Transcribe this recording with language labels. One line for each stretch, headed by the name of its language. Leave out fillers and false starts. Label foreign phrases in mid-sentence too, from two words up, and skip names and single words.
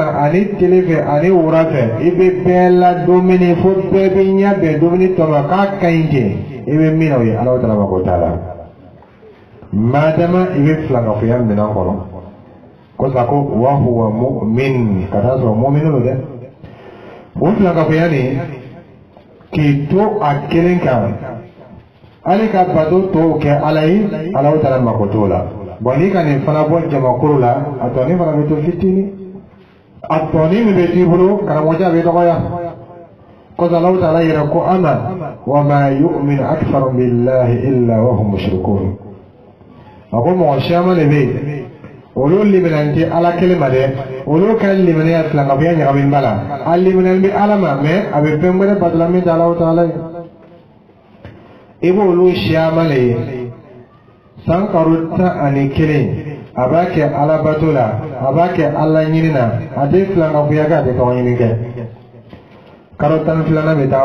Bambara: ani tile fɛ ani wula fɛ i bɛ bɛɛ la dumuni fo bɛɛ bɛ ɲɛ bɛn dumuni tɔ ma k'a ka ɲi ten i bɛ min na o ye ala taala mako t'a la madama i bɛ filankafoya minɛn kɔnɔ kosa ko
Arabic: وهو مؤمن
Bambara: ka taa sɔrɔ mu'minu don dɛ o filankafoya nin k'i to a kelen kan hali ka bato tɔw kɛ ala ye ala taala mako t'o la. Bon n'i ka nin fana bɔ jamakuru la a tɔni fana bɛ to fitinin a tɔni min bɛ t'i bolo karamɔgɔya bɛ dɔgɔya kɔsa Alahu taala yɛrɛ ko
Arabic: أما وما يؤمن أكثرهم بالله إلا وهم مشركون
Bambara: a ko mɔgɔ caman de bɛ yen olu liminɛn tɛ ala kelen ma dɛ olu ka liminɛnya filankafoya ɲagamin ba la a liminɛn bɛ ala ma mais a bɛ fɛn wɛrɛ batula min tɛ Alahu taala ye i b'olu caman de ye san karo 11 a b'a kɛ ala bato la a b'a kɛ ala ɲini na a tɛ filankafoya kɛ a tɛ tɔgɔ ɲini kɛ karo 12 bɛ taa